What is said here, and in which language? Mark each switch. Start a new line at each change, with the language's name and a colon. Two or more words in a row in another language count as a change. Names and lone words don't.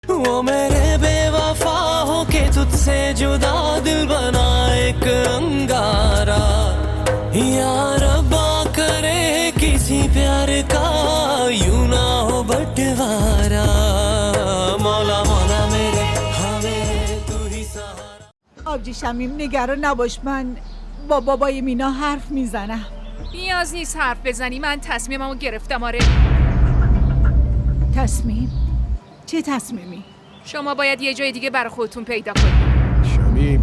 Hindi: वो मेरे बेवफा हो के तुझसे जुदा दिल बना एक अंगारा या रब्बा करे किसी प्यार का यूं ना हो बंटवारा मौला मौला मेरे हमें तू ही सहारा.
Persian: آبجی شمیم نگران نباش، من با بابای مینا حرف میزنم. نیاز نیست حرف بزنی، من تصمیممو گرفتم. آره تصمیم؟ چه تصمیمی؟ شما باید یه جای دیگه برای خودتون پیدا کنید.